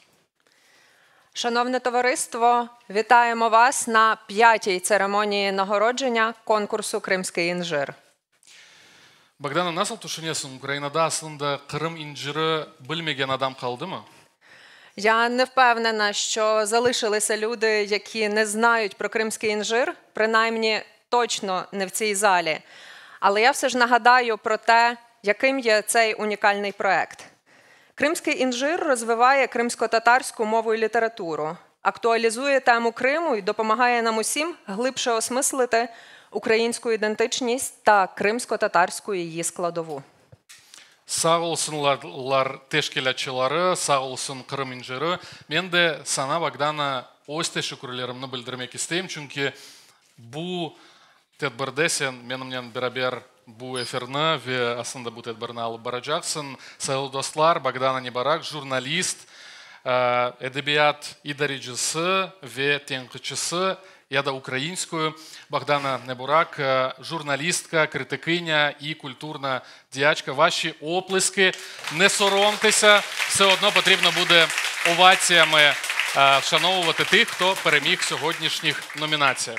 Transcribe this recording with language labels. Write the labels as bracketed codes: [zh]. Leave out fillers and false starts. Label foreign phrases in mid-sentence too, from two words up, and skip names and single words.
[uk] Шановне товариство, вітаємо вас на 5-й церемонії нагородження конкурсу «Кримський інжир». [crh] Богдана, nasıl düşünüyorsun? Ukrayna'da aslında Kırım inciri bilmegen adam kaldı mı? [uk] Я не впевнена, що залишилися люди, які не знають про кримський інжир, принаймні точно не в цій залі. Але я все ж нагадаю про те, яким є цей унікальний проект. Кримський інжир розвиває кримсько-татарську мову і літературу, актуалізує тему Криму і допомагає нам усім глибше осмислити українську ідентичність та кримсько-татарську її складову. [crh] Сау olsunlar teşkilatçıları, sağ olsun Kırım İnciri. Men de sana Bagdana öz teşekkürlerimi bildirmek isteyim. Çünkü bu tedbirde sen benimle beraber bu eferini ve aslında bu tedbirini alıp baracaksın. Sayılı dostlar, Bagdana Nibarak, jurnalist, edebiyat idaricisi ve tenkitçisi я да українською. [uk] Богдана Небурак, журналістка, критикиня і культурна діячка. Ваші оплески, не соромтеся, все одно потрібно буде оваціями вшановувати тих, хто переміг в сьогоднішніх номінаціях.